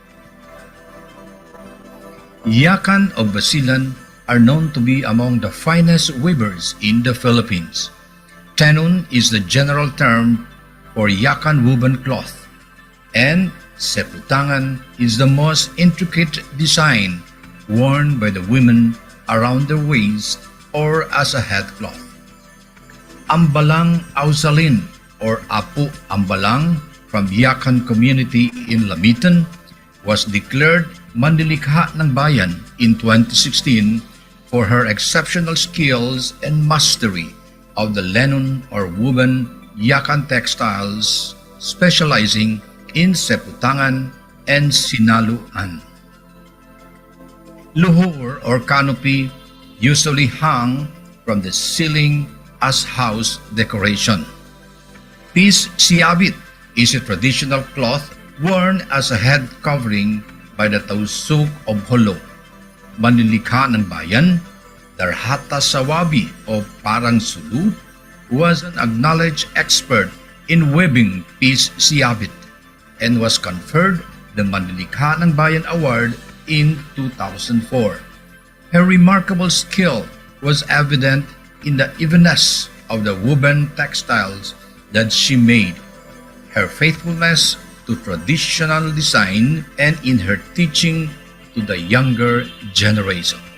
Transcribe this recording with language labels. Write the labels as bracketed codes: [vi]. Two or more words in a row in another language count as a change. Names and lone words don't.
[en] Yakan of Basilan are known to be among the finest weavers in the Philippines. Tenon is the general term for Yakan woven cloth, and seputangan is the most intricate design worn by the women around their waist or as a headcloth. Ambalang Ausalin or Apu Ambalang from Yakan community in Lamitan was declared Manlilikha ng Bayan in 2016 for her exceptional skills and mastery of the linen or woven Yakan textiles, specializing in seputangan and sinaluan. Luhur or canopy usually hung from the ceiling as house decoration. Pis siabit is a traditional cloth worn as a head covering by the tausug of Holo. Manlilikha ng bayan, Darhata Sawabi o Parang Sulu, was an acknowledged expert in weaving pis siabit and was conferred the Manlilikha ng Bayan Award in 2004. Her remarkable skill was evident in the evenness of the woven textiles that she made, her faithfulness to traditional design, and in her teaching to the younger generation.